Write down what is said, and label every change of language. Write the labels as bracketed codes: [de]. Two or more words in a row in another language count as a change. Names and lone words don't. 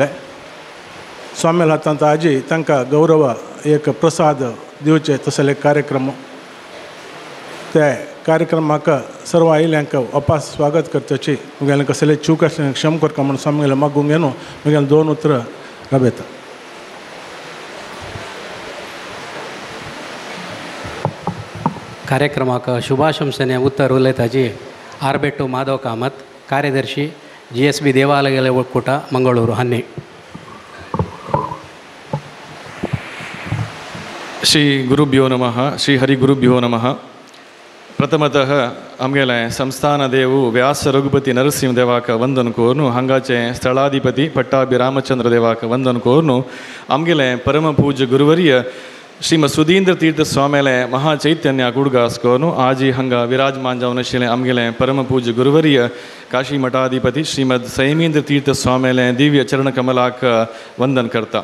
[kok] स्वामेल हातांत आजी तांकां गौरव एक प्रसाद दिवचे तसले कार्यक्रम ते कार्यक्रमाक सर्व आयल्यांक वापस स्वागत करताची मुगेलें कसले चूक आसलें क्षम करता म्हणून स्वामीगेले मागूंक घेवन मुगेलें 2 उतरां राबयता. कार्यक्रमाक शुभाशंसने उत्तर उलयताची आरबेटू माधव कामत कार्यदर्शी GSB देवालय ಒಕ್ಕೂಟ मंगळूर हन्ने. [sa] श्री गुरुभ्यो नमः. श्री हरिगुरुभ्यो नमः. [kok] प्रथमतः आमगेले संस्थान देव व्यास रघुपति नरसिंह देवाक वंदन कोर्नु हांगाचे स्थळाधिपती पट्टाभी रामचंद्र देवाक वंदन कोर्नु आमगेले परम पूज्य गुरुवर्य श्रीमद सुधींद्र तीर्थ स्वामेले महाचैतन्य कुडगास्कोनु आजी हंगा विराजमान जावन आशिल्ले आमगेले परम पूज्य गुरुवर्य काशी मठाधिपती श्रीमद संयमींद्र तीर्थ स्वामेले दिव्य चरण कमलाक वंदन करता.